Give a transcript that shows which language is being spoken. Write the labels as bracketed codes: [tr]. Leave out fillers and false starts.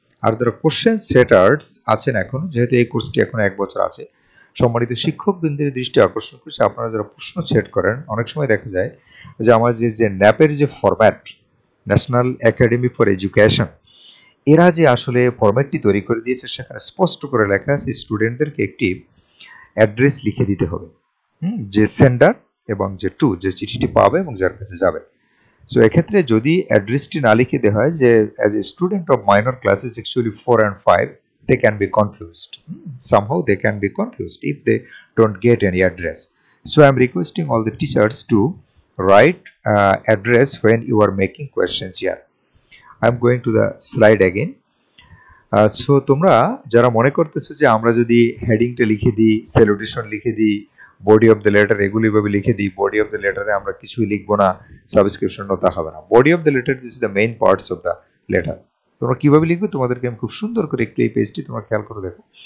[bn] আর যারা কোশ্চেন সেটার্স আছেন, এখন যেহেতু এই কোর্সটি এখন 1 বছর আছে, সম্মানিত শিক্ষকবৃন্দের দৃষ্টি আকর্ষণ করছে, আপনারা যারা প্রশ্ন সেট করেন, অনেক সময় দেখা যায় যে আমার যে ন্যাপের যে format, national academy for education, এরা যে আসলে ফরম্যাটটি তৈরি করে দিয়েছে, সেখানে স্পষ্ট করে লেখা আছে স্টুডেন্টদেরকে একটি অ্যাড্রেস লিখে দিতে হবে, যে সেন্ডার এবং যে টু, যে চিঠিটি পাবে এবং যার কাছে যাবে। সো এক্ষেত্রে যদি অ্যাড্রেসটি না লিখে দেওয়া হয়, যে [en] As a student of minor classes actually 4 and 5, they can be confused. Somehow they can be confused if they don't get any address. So I'm requesting all the teachers to write address when you are making questions here. I'm going to the slide again. [bn] So তোমরা যারা মনে করতেছো যে আমরা যদি হেডিংটা লিখে দিই, salutation লিখে দিই, বডি অফ দ্য লেটার এগুলি ভাবে লিখে দিই, বডি অফ দ্য লেটারে আমরা কিছুই লিখবো না, সাবস্ক্রিপশন তা হবে না। [en] Body of the letter this is the main parts of the letter. [bn] তোমরা কিভাবে লিখবে তোমাদেরকে আমি খুব সুন্দর করে একটু এই পেজটি তোমরা খেয়াল করে দেখো।